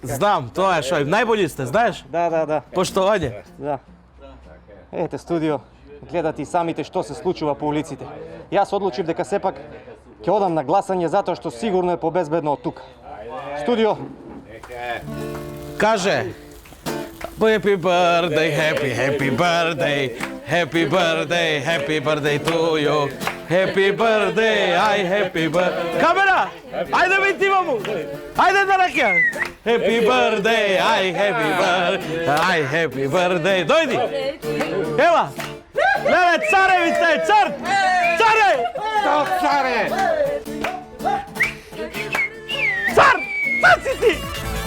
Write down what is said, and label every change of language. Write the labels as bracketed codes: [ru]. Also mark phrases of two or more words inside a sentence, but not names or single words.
[mk] Знам, тоа е шој, [sr] најбољи сте, [mk] знаеш? Да. Поштовање. Да. Ете, студио, гледате и самите што се случува по улиците. Јас одлучив дека сепак ќе одам на гласање затоа што сигурно е побезбедно од тука. Студио. Каже. [en] Happy birthday, happy birthday, happy birthday, happy birthday to you. Happy birthday, happy birthday. [mk] Камера! Ајде ме ти маму! Ајде да ракија! [en] Happy birthday, happy birthday. [mk] Дојди! Ела! Леле, царевице, цар! Царе! Што царе? Цар! Цар си ти!